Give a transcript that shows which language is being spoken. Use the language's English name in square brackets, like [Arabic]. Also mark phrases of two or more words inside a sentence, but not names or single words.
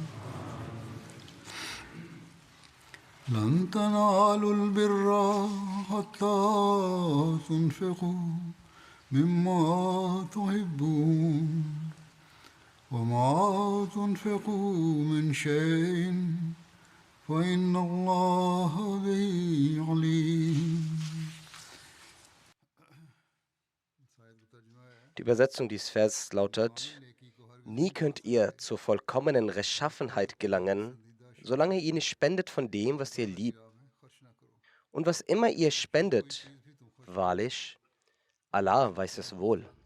[Arabic] لن تنالوا البر حتى تنفقوا مما تحبون وما تنفقوا من شيء فإن الله به عليم. [German] Die Übersetzung dieses Verses lautet: Nie könnt ihr zur vollkommenen Rechtschaffenheit gelangen, solange ihr nicht spendet von dem, was ihr liebt. Und was immer ihr spendet, wahrlich, Allah weiß es wohl.